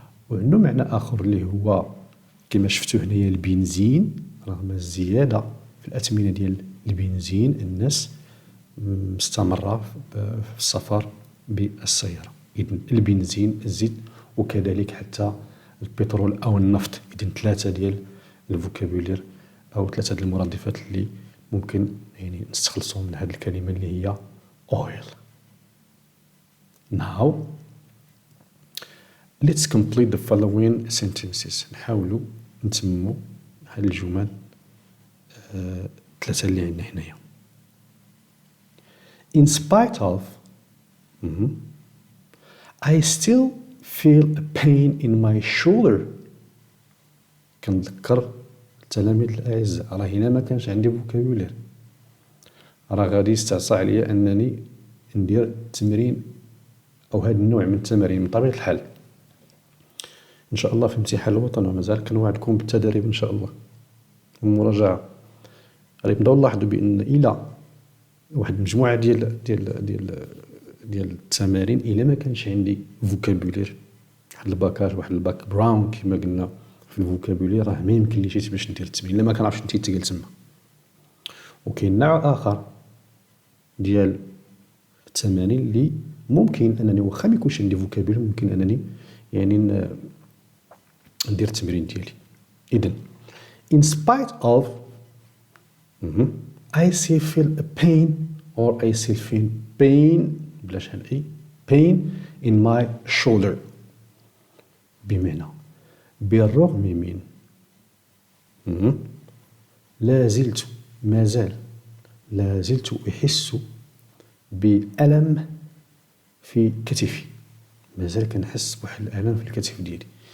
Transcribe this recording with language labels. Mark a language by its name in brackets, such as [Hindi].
[Arabic] وعنده معنى آخر اللي هو كما شفتوا هنايا البنزين، رغم الزيادة في الأثمنة ديال البنزين الناس مستمرة في السفر بالسيارة. إذن البنزين، الزيت، وكذلك حتى البترول أو النفط. إذن ثلاثة ديال الفوكابولير أو ثلاثة ديال المرادفات اللي ممكن يعني نستخلصهم من هذه الكلمة اللي هي oil. [English] Now let's complete the following sentences. [Arabic] نحاولوا نتمموا هذه الجمل ثلاثة اللي عندنا هنايا. [English] In spite of I still feel a pain in my shoulder. [Arabic] كنذكر التلاميذ الأعزاء، راه هنا ما كانش عندي فوكابولير، راه غادي يستعصى عليا أنني ندير التمرين أو هذا النوع من التمارين من طبيعة الحال إن شاء الله في امتحان الوطن، ومازال كنوعدكم بالتدريب إن شاء الله والمراجعة. غادي نبداو نلاحظوا بأن إلى واحد المجموعة ديال التمارين إلا ما كانش عندي فوكابولير، واحد الباكاج، واحد الباك براون كما قلنا في الفوكابولير، راه ما يمكن ليش باش ندير التمرين إلا ما كنعرفش نتيتقل تما. وكاين نوع آخر ديال التمارين اللي ممكن أنني واخا ما يكونش عندي فوكابولير ممكن أنني يعني ندير التمرين ديالي. [English] إذن in spite of I still feel a pain or I still feel pain [Arabic] بلاش هالأي [English] pain in my shoulder. [Arabic] بمعنى بالرغم من لا زلت أحس بألم في كتفي، مازال كنحس بواحد الألم في الكتف ديالي.